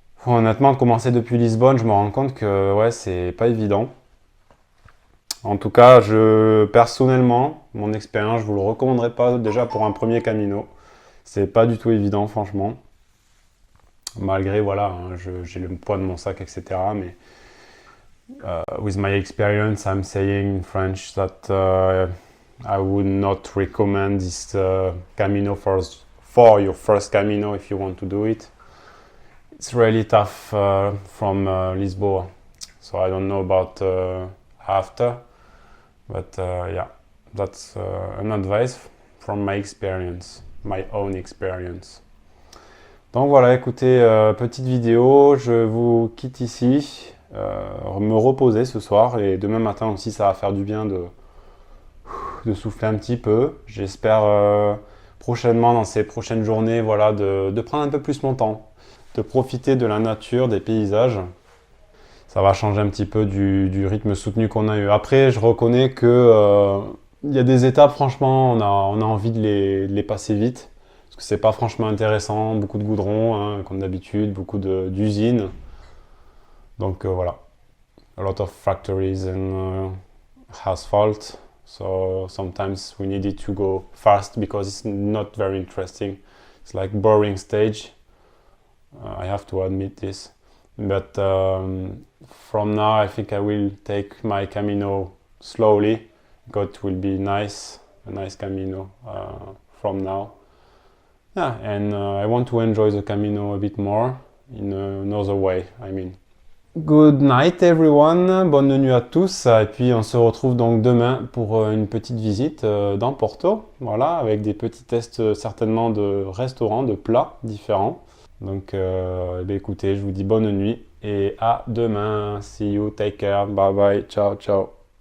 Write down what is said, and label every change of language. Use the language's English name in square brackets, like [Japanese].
[French] Honnêtement, de commencer depuis Lisbonne, je me rends compte que ouais, c'est pas évident. En tout cas, personnellement, mon expérience, je vous le recommanderais pas déjà pour un premier Camino. C'est pas du tout évident, franchement. Malgré, voilà, hein, j'ai le poids de mon sac, etc. Mais [English] with my experience, I'm saying in French that I would not recommend this Camino for your first Camino if you want to do it. It's really tough from Lisboa. So I don't know about after. But yeah, that's an advice from my experience, my own experience. [French] Donc voilà, écoutez, petite vidéo, je vous quitte ici, me reposer ce soir et demain matin aussi ça va faire du bien de souffler un petit peu. J'espère prochainement, dans ces prochaines journées, voilà, de prendre un peu plus mon temps, de profiter de la nature, des paysages. Ça va changer un petit peu du rythme soutenu qu'on a eu. Après, je reconnais que il y a des étapes, franchement, on a envie de les passer vite. Parce que c'est pas franchement intéressant, beaucoup de goudron, hein, comme d'habitude, beaucoup d'usines. Donc voilà. [English] A lot of factories and asphalt. So sometimes we needed to go fast because it's not very interesting. It's like boring stage. I have to admit this. But from now, I think I will take my Camino slowly. God will be nice, a nice Camino from now. Yeah, and I want to enjoy the Camino a bit more in another way, I mean. Good night everyone, [French] bonne nuit à tous. Et puis on se retrouve donc demain pour une petite visite dans Porto. Voilà, avec des petits tests certainement de restaurants, de plats différents. Donc écoutez, je vous dis bonne nuit et à demain. [English] See you, take care, bye bye, ciao ciao.